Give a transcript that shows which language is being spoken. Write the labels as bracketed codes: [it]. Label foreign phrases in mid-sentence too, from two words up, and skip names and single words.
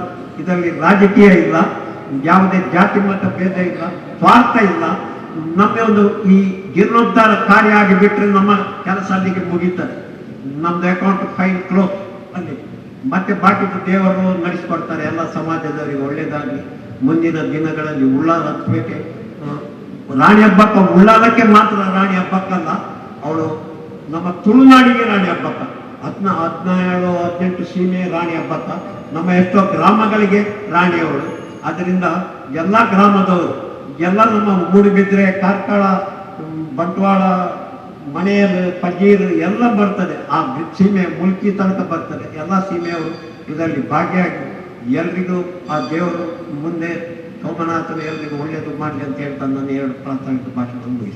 [kn] ಇದರಲ್ಲಿ ರಾಜಕೀಯ ಇಲ್ಲ, ಯಾವುದೇ ಜಾತಿ ಮತ ಭೇದ ಇಲ್ಲ, ಸ್ವಾರ್ಥ ಇಲ್ಲ. ನಮಗೆ ಒಂದು ಈ ಜೀರ್ಣೋದ್ಧಾರ ಕಾರ್ಯ ಆಗಿಬಿಟ್ರೆ ನಮ್ಮ ಕೆಲಸ ಅಲ್ಲಿಗೆ ಮುಗೀತಾರೆ. ನಮ್ದು [en] account file close [kn] ಅಲ್ಲಿ. ಮತ್ತೆ ಬಾಕಿದು ದೇವರು ನಡೆಸ್ಕೊಡ್ತಾರೆ. ಎಲ್ಲ ಸಮಾಜದವರಿಗೆ ಒಳ್ಳೇದಾಗಿ ಮುಂದಿನ ದಿನಗಳಲ್ಲಿ ಉಳ್ಳಾಲ ಹತ್ಬೇಕೆ. ರಾಣಿ ಹಬ್ಬಕ್ಕ ಉಳ್ಳಾಲಕ್ಕೆ ಮಾತ್ರ ರಾಣಿ ಹಬ್ಬಕ್ಕಲ್ಲ, ಅವಳು ನಮ್ಮ ತುಳುನಾಡಿಗೆ ರಾಣಿ ಹಬ್ಬಕ್ಕ. 17, 18 ಸೀಮೆ ರಾಣಿ ಹಬ್ಬಕ್ಕ. ನಮ್ಮ ಎಷ್ಟೋ ಗ್ರಾಮಗಳಿಗೆ ರಾಣಿಯವಳು. ಅದರಿಂದ ಎಲ್ಲ ಗ್ರಾಮದವರು, ಎಲ್ಲ ನಮ್ಮ ಮೂಡುಬಿದ್ರೆ, ಕಾರ್ಕಳ, ಬಂಟ್ವಾಳ, ಮನೆಯಲ್ಲಿ ಪಜೀರ್ ಎಲ್ಲ ಬರ್ತದೆ. ಆ ಸೀಮೆ ಮುಲ್ಕಿ ತನಕ ಬರ್ತದೆ. ಎಲ್ಲ ಸೀಮೆಯವರು ಇದರಲ್ಲಿ ಭಾಗಿಯಾಗಿ ಎಲ್ರಿಗೂ ಆ ದೇವರು ಮುಂದೆ ಸೋಮನಾಥನ ಎಲ್ರಿಗೂ ಒಳ್ಳೆಯದು ಮಾಡಲಿ ಅಂತ ಹೇಳ್ತಾ ನಾನು 2 ಪ್ರಾಥಮಿಕ ಭಾಷಣ ಮುಗಿಸ್ತೀನಿ.